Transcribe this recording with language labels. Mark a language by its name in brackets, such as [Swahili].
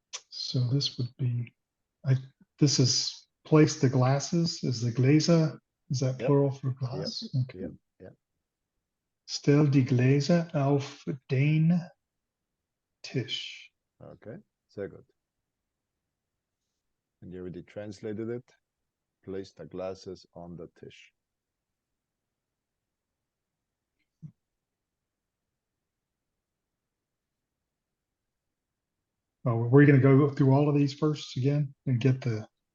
[English] So this would be, this is place the glasses, is the Gläser, is that Yep. plural for glass? Okay. Yep. Yep. [German] Stell die Gläser auf den Tisch. Okay. Sehr gut. [English] And you already translated it. Place the glasses on the Tisch. Oh, we're going to go through all of these first again and get the